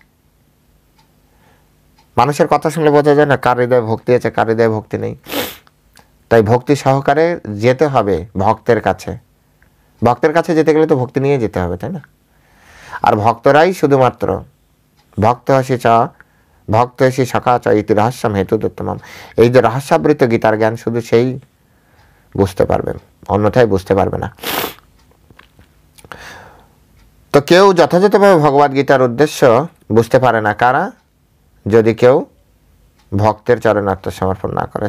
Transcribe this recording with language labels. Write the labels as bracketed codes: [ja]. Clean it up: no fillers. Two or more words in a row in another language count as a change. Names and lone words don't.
[bn] মানুষের কথা শুনলে বোঝা যায় না কার হৃদয়ে ভক্তি আছে, কার হৃদয়ে ভক্তি নেই। তাই ভক্তি সহকারে যেতে হবে ভক্তের কাছে। ভক্তের কাছে যেতে গেলে তো ভক্তি নিয়ে যেতে হবে, তাই না? আর ভক্তরাই শুধুমাত্র [sa] ভক্ত হসি সখা চ ইতি রহস্যম হেতু দত্তমাম, [bn] এই যে রহস্যাবৃত গীতার জ্ঞান শুধু সেই বুঝতে পারবেন, অন্যথায় বুঝতে পারবে না। তো কেউ যথাযথভাবে ভগবদ গীতার উদ্দেশ্য বুঝতে পারে না, কারা? যদি কেউ ভক্তের চরণে আত্মসমর্পণ না করে।